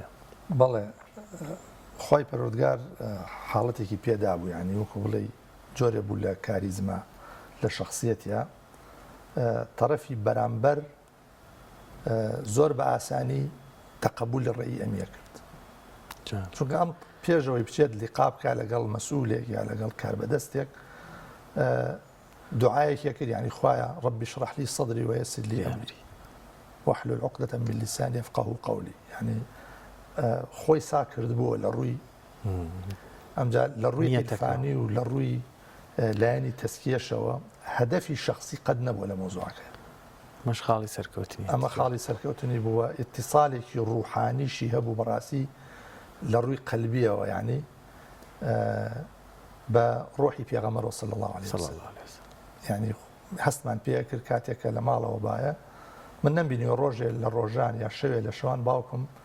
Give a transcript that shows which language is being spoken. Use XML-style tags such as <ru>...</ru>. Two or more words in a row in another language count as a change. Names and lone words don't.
<ckb>بەڵێ خۆی پەروەردگار حاڵەتێکی پێدا بوو ینی وەکو بڵێ جۆرە بوو لە کاریزما لە شخصیەتە تەرەفی بەرامبەر زۆر بە ئاسانی تەقبول لە ڕێی ئەمیە کرد چونکە ئەم پێشەوەی بچێت لیقا بکە لەگەڵ مەسئولێک یا لەگەڵ کاربەدەستێک دوعایەکیە کرد ینی خوایە ڕەبی</ckb> <ar>اشرح لي صدري ويسر لي أمري واحلل عقدة من لساني يفقهوا قولي</ar> <ckb>يعني خۆی سا کردبووە لە ڕووی ئەمجا لە ڕووی عیرفانی و لە ڕووی لایەنی تەسکیەشەوە هەدەفی شخصی قەت نەبووە لە مۆزوعەکە مەش خاڵی سەرکەوتنی ئەمە خاڵی سەرکەوتنی بووە ئیتیصالێکی ڕوحانیشی هەبوو بەڕاستی لە ڕووی قەلبیەوە یعنی بە ڕۆحی پێغەمبەر</ckb> <ar>صلی الله عليه وسلم</ar> <ckb>یعنی هەستمان پێ کرد کاتێکە لە ماڵەوە باە من نەمبینی ڕۆژێ لە ڕۆژان یا شەوێ لە شەوان باوکم</ckb>